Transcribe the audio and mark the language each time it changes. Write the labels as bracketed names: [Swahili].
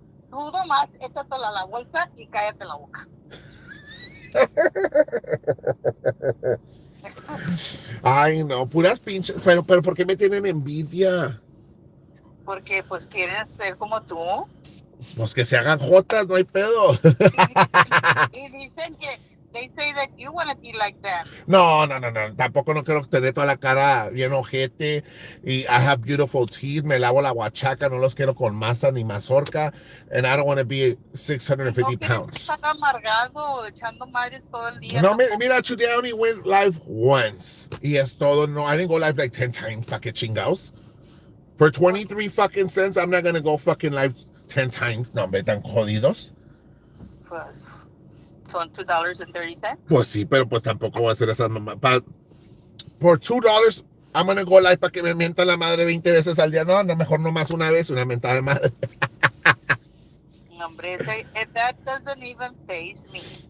[Spanish] Tú nomás échatela a la bolsa y cállate la boca. Ay, no, puras pinches. Pero ¿por qué me tienen envidia? Porque pues quieren ser como tú. Pues que se hagan jotas, no hay pedo. Y dicen que [English] they say that you want to be like that. [Spanish] No, tampoco no quiero tener toda la cara bien ojete y [English] I have beautiful teeth, [Spanish] me lavo la huachaca, no los quiero con masa ni mazorca [English] and I don't want to be 650 pounds. [Spanish] Estar amargado, echando madres todo el día. No, mira, [English] today I only went live once [Spanish] y es todo, no, [English] I didn't go live like 10 times, [Spanish] pa' que chingados. [English] For 23 fucking cents, I'm not gonna go fucking live 10 times. [Spanish] No, me tan jodidos. Pues son $2.30. Pues sí, pero pues tampoco voy a hacer esas mamás. Por $2, [English] I'm gonna go live [Spanish] para que me mienta la madre 20 veces al día. No, mejor nomás una vez, una mentada de madre. [English] Hombre, that doesn't even faze me.